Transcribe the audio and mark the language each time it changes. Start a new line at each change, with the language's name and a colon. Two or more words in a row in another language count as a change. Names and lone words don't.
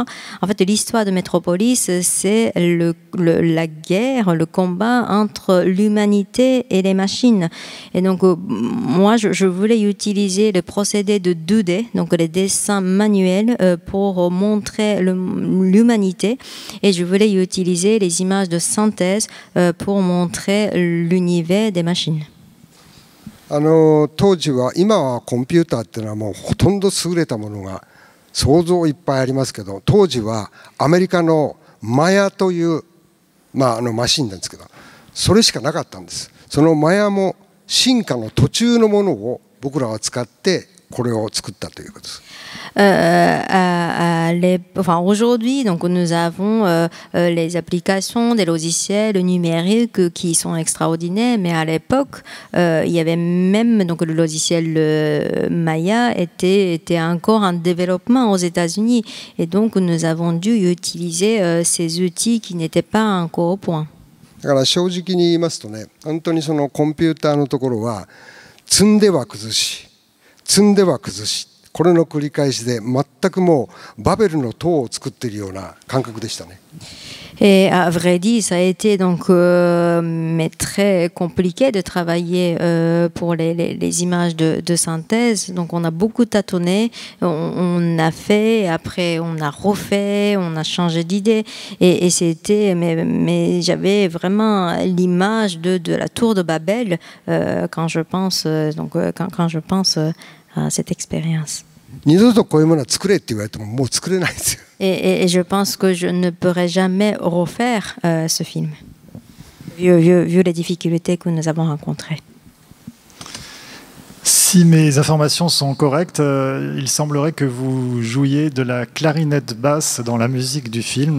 French: En fait, l'histoire de Metropolis, c'est la guerre, le combat entre l'humanité et les machines. Et donc moi je voulais utiliser le procédé de 2D, donc les dessins manuels, pour montrer l'humanité, et je voulais utiliser les images de synthèse pour montrer l'univers des machines.
Japanese: 当時は、今はコンピューターっていうのはもうほとんど優れたものが想像いっぱいありますけど、当時はアメリカのマヤという、マシンなんですけど、それしかなかったんです。そのマヤも進化の途中のものを僕らは使ってこれを作ったということです。
French: Aujourd'hui, donc nous avons les applications, des logiciels numériques qui sont extraordinaires, mais à l'époque, il y avait même donc le logiciel Maya était encore en développement aux États-Unis, et donc nous avons dû utiliser ces outils qui n'étaient pas encore au point.
Japanese: だから正直に言いますとね、本当にそのコンピューターのところは積んでは崩し、積んでは崩し。これの繰り返しで全くもうバベルの塔を作っているような感覚でしたね。
French: Et à vrai dire, ça a été donc mais très compliqué de travailler pour les images de synthèse. Donc on a beaucoup tâtonné, on a fait, après on a refait, on a changé d'idée, et c'était mais j'avais vraiment l'image de la tour de Babel quand je pense quand je pense à cette expérience.
Japanese: 二度とこういうものは作れって言われてももう作れないですよ。
French: Et je pense que je ne pourrai jamais refaire ce film, vu les difficultés que nous avons rencontrées. Si mes informations sont correctes, il semblerait que vous jouiez de la clarinette basse dans la musique du film.